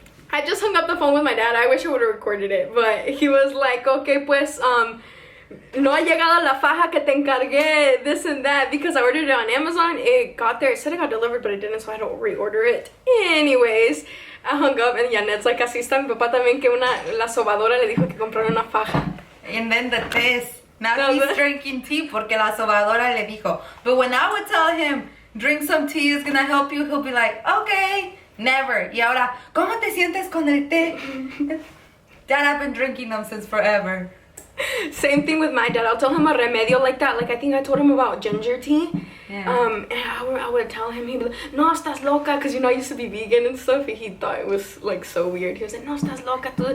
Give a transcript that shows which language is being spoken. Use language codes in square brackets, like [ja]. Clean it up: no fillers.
[en] I just hung up the phone with my dad. I wish I would have recorded it, but he was like, okay, [es] pues, no ha llegado la faja que te encargué, [en] this and that, because I ordered it on Amazon. It got there. It said it got delivered, but it didn't, so I had to reorder it. Anyways, I hung up, and Janet's like, [es] así está mi papá también, que la sobadora le dijo que compraron una faja. [en] And then the test. Now he's drinking tea [es] porque la sobadora le dijo. [en] But when I would tell him, drink some tea, it's gonna help you, he'll be like, okay. Never. [es] Y ahora, ¿cómo te sientes con el té? [en] Dad, I've been drinking them since forever. Same thing with my dad. I'll tell him a remedio like that. Like, I think I told him about ginger tea. Yeah. And I would tell him, he'd be like, [es] no, estás loca. [en] Because, you know, I used to be vegan and stuff. And he thought it was, like, so weird. He was like, no, estás loca.